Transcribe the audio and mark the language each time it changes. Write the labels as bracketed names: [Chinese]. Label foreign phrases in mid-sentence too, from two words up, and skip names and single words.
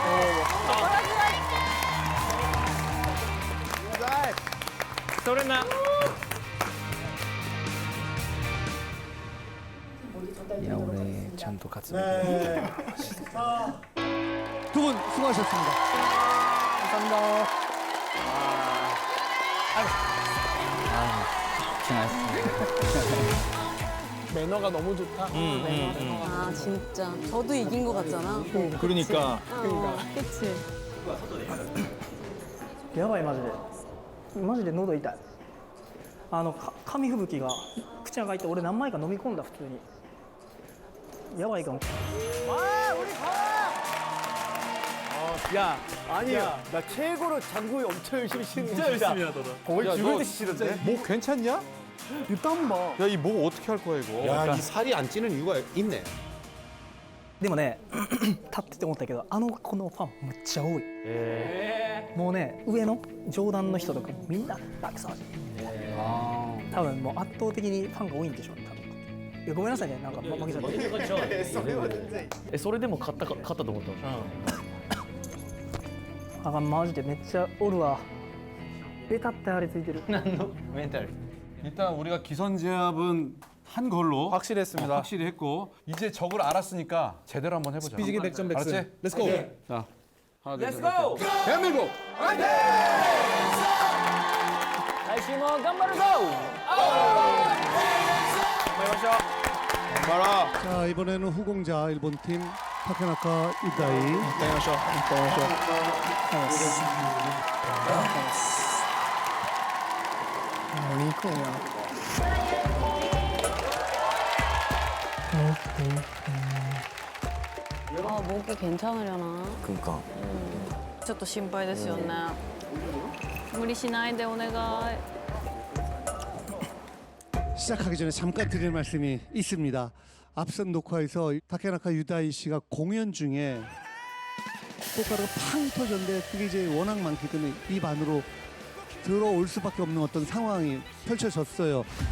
[Japanese] それな。いや俺ちゃんと勝つ。 [Korean] 두 분 수고하셨습니다. 감사합니다. 매너가 너무 좋다. 아, 진짜. 저도 이긴 것 같잖아. 그러니까. 그치. [Japanese] やばいマジでマジで喉痛い。紙吹雪が口が開いて、俺何枚か飲み込んだ普通に。やばいかも。 [Korean] 야, 아니야. 나 최고로 장구이 엄청 열심히 치는 진짜 열심히 하더라. 거의 죽을 듯이 치던데. 목 괜찮냐? 이 땀 봐. 야, 이 목 어떻게 할 거야, 이거? 야, 이 살이 안 찌는 이유가 있네. [Japanese] でもね立ってて思ったけど、このファンめっちゃ多い。もうね、上の上段の人とかみんなたくさん。多分もう圧倒的にファンが多いんでしょうね。多分いやごめんなさいねなんか負けちゃってそれでも勝ったと思ったあマジでめっちゃおるわベタって張り付いてる [Korean] 멘탈. 일단 우리가 기선제압은 한 걸로 확실했습니다. 확실히 했고 이제 적을 알았으니까 제대로 한번 해보자. 비지기 100점 100승. 알았지? [English] let's go. [Korean] 자, 하나, 둘, 셋. 고! 대한민국. [Japanese] 来週も頑張るぞ! [Korean] 봐라. 자, 이번에는 후공자 일본팀 타케나카 유다이. 아, 목이 괜찮으려나? 그러니까. [Japanese] ちょっと心配ですよね。無理しないでお願い。 [Korean] 시작하기 전에 잠깐 드릴 말씀이 있습니다. 앞선 녹화에서 타케나카 유다이 씨가 공연 중에 꽃가루가 팡 터졌는데 그게 이제 워낙 많기 때문에 입 안으로 들어올 수밖에 없는 어떤 상황이 펼쳐졌어요.